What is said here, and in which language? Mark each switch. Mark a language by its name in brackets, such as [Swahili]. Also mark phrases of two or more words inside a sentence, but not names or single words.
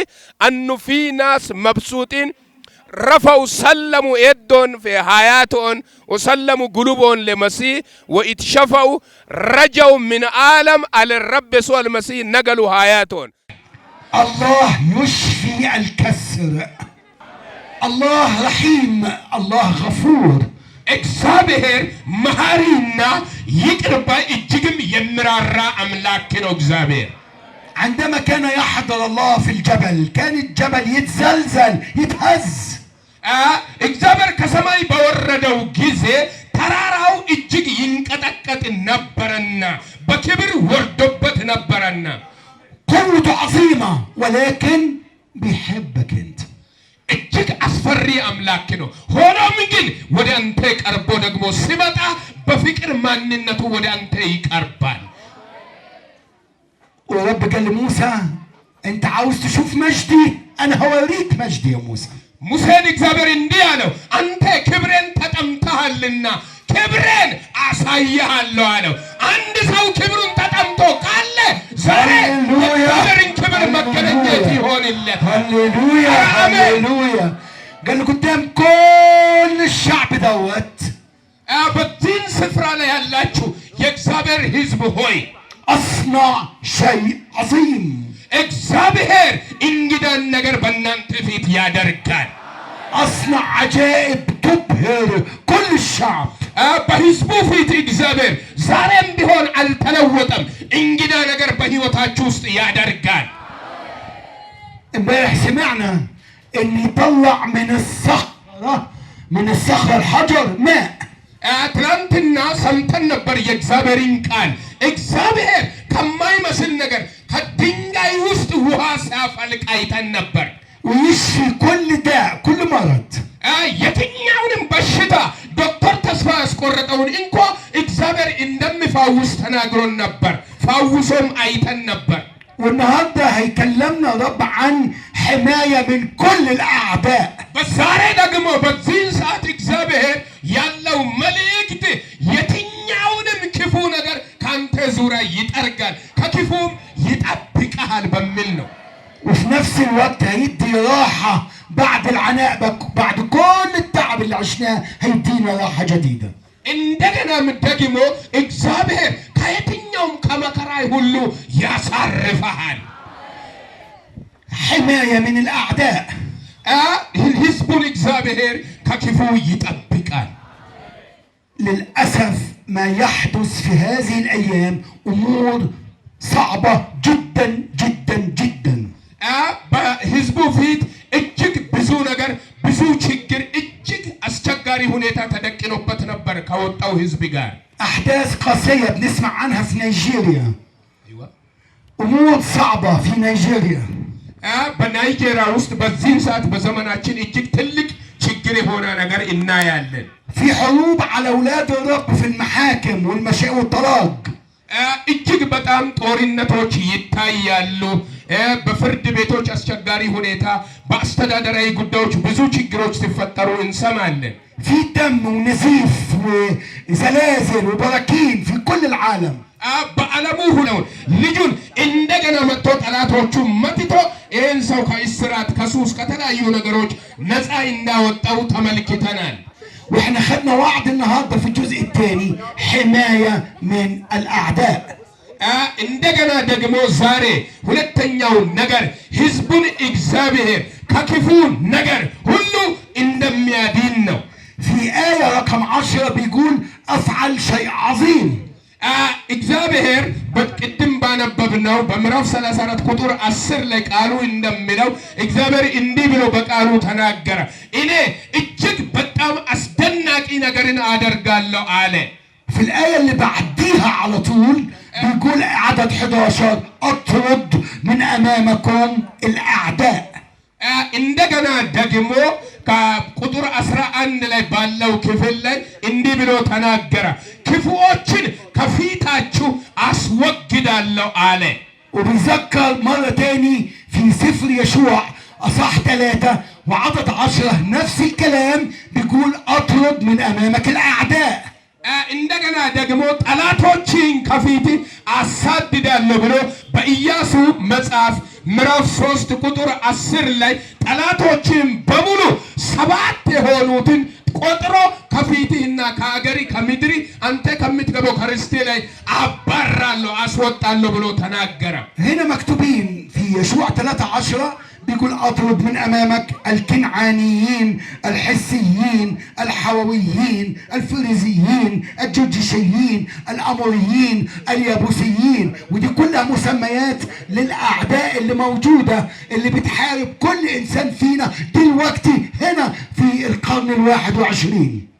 [Arabic] أنه في ناس مبسوطين رفعوا سلموا يدهم في حياتهم وسلموا قلوبهم للمسيح واتشفوا رجعوا من عالم على الرب يسوع المسيح نقلوا حياتهم. الله يشفي الكسر، الله رحيم، الله غفور. [Amharic] እግዚአብሔር መሐሪና ይቅር ባይ እጅግም የሚራራ አምላክ ነው እግዚአብሔር። [Arabic] عندما كان يحضر الله في الجبل كان الجبل يتزلزل يتهز. [Amharic] እግዚአብሔር ከሰማይ በወረደው ጊዜ ተራራው እጅግ ይንቀጠቀጥ ነበርና በክብር ወርዶበት ነበርና [Arabic] قوته عظيمة ولكن بيحبك انت. [Amharic] እጅግ አስፈሪ አምላክ ነው። ሆኖም ግን ወደ አንተ ቀርቦ ደግሞ ሲመጣ በፍቅር ማንነቱ ወደ አንተ ይቀርባል። [Arabic] ورب قال لموسى انت عاوز تشوف مجدي انا هوريك مجدي يا موسى. [Amharic] ሙሴን እግዚአብሔር እንዲህ አለው፣ አንተ ክብሬን ተጠምተሃልና ክብሬን አሳይሃለሁ አለው። አንድ ሰው ክብሩን ተጠምቶ ካለ ዛሬ የእግዚአብሔርን ክብር መገለጥ ይሆንለት። [Arabic] هللويا هللويا. قال قدام كل الشعب دوت [Amharic] በዚህን ስፍራ ላይ ያላችሁ የእግዚአብሔር ሕዝብ ሆይ [Arabic] اصنع شيء عظيم. [Amharic] እግዚአብሔር እንግዳን ነገር በእናንተ ፊት ያደርጋል። [Arabic] اصنع عجائب تبهر كل الشعب. [Amharic] በሕዝቡ ፊት እግዚአብሔር ዛሬም ቢሆን አልተለወጠም። እንግዳ ነገር በሕይወታችሁ ውስጥ ያደርጋል። [Arabic] امبارح سمعنا ان يطلع من الصخرة الحجر ماء. [Amharic] ትናንትና ሰምተን ነበር የእግዚአብሔርን ቃል። እግዚአብሔር ከማይመስል ነገር ከድንጋይ ውስጥ ውሃ ሲያፈልቅ አይተን ነበር። [Arabic] ويشفي كل داء كل مرض. [Amharic] የትኛውንም በሽታ ዶክተር ተስፋ ያስቆረጠውን እንኳ እግዚአብሔር እንደሚፈውስ ተናግሮን ነበር። ፈውሶም አይተን ነበር። [Arabic] والنهارده هيكلمنا رب عن حماية من كل الأعداء. [Amharic] በዛሬ ደግሞ በዚህን ሰዓት እግዚአብሔር ያለው መልእክት የትኛውንም ክፉ ነገር ካንተ ዙሪያ ይጠርጋል ከክፉም ይጠብቅሃል በሚል ነው። [Arabic] وفي نفس الوقت هيدي راحة بعد العناء، بعد كل التعب اللي عشناه هيدينا راحة جديدة. [Amharic] እንደገናም ደግሞ እግዚአብሔር ከየትኛውም ከመከራይ ሁሉ ያሳርፈሃል። [Arabic] حماية من الأعداء. [Amharic] ሕዝቡን እግዚአብሔር ከክፉ ይጠብቃል። [Arabic] للأسف ما يحدث في هذه الأيام أمور صعبة جدا جدا جدا. [Amharic] በሕዝቡ ፊት እጅግ ብዙ ነገር ብዙ ችግር እጅግ አስቸጋሪ ሁኔታ ተደቅኖበት ነበር ከወጣው ሕዝብ ጋር። [Arabic] أحداث قاسية بنسمع عنها في نيجيريا. أمور صعبة في نيجيريا. [Amharic] በናይጄሪያ ውስጥ በዚህን ሰዓት በዘመናችን እጅግ ትልቅ ችግር የሆነ ነገር እናያለን። [Arabic] في حروب على أولاد الرب في المحاكم والطلاق. [Amharic] እጅግ በጣም ጦርነቶች ይታያሉ። በፍርድ ቤቶች አስቸጋሪ ሁኔታ፣ በአስተዳደራዊ ጉዳዮች ብዙ ችግሮች ሲፈጠሩ እንሰማለን። [Arabic] في دم ونزيف وزلازل وبراكين في كل العالم. [Amharic] በዓለሙ ሁሉ ልጁን እንደገና መጥቶ ጠላቶቹ መጥቶ ይህን ሰው ከእስራት ከሱስ ከተለያዩ ነገሮች ነፃ እንዳወጣው ተመልክተናል። [Arabic] واحنا خدنا وعد النهارده في الجزء الثاني حماية من الأعداء. [Amharic] እንደገና ደግሞ ዛሬ ሁለተኛው ነገር ሕዝቡን እግዚአብሔር ከክፉ ነገር ሁሉ እንደሚያድን ነው። [Arabic] في آية رقم 10 بيقول أفعل شيء عظيم. [Amharic] እግዚአብሔር በቅድም ባነበብነው በምዕራፍ 34 ቁጥር 10 ላይ ቃሉ እንደሚለው እግዚአብሔር እንዲህ ብሎ በቃሉ ተናገረ። እኔ እጅግ በጣም አስደናቂ ነገርን አደርጋለሁ አለ። [Arabic] في الآية اللي بعديها على طول بيقول عدد 11 اطرد من أمامكم الأعداء. [Amharic] እንደገና ደግሞ ከቁጥር 11 ላይ ባለው ክፍል ላይ እንዲህ ብሎ ተናገረ፣ ክፉዎችን ከፊታችሁ አስወግዳለሁ አለ። [Arabic] وبيذكر مرة تاني في سفر يشوع أصح 3 وعدد 10 نفس الكلام بيقول اطرد من أمامك الأعداء. [Amharic] እንደገና ደግሞ ጠላቶችን ከፊት አሳድዳለሁ ብሎ በኢያሱ መጽሐፍ ምዕራፍ 3 ቁጥር 10 ላይ ጠላቶችን በሙሉ 7 የሆኑትን ቆጥሮ ከፊትህና ከአገሪ ከምድሪ አንተ ከምትገባው ከርስቴ ላይ አባራለሁ አስወጣለሁ ብሎ ተናገረ። [Arabic] هنا مكتوبين في يشوع 13 بيقول اطرد من امامك الكنعانيين الحسيين الحوويين الفريزيين الجرجشيين الاموريين اليابوسيين، ودي كلها مسميات للاعداء اللي موجوده اللي بتحارب كل انسان فينا دلوقتي هنا في القرن 21.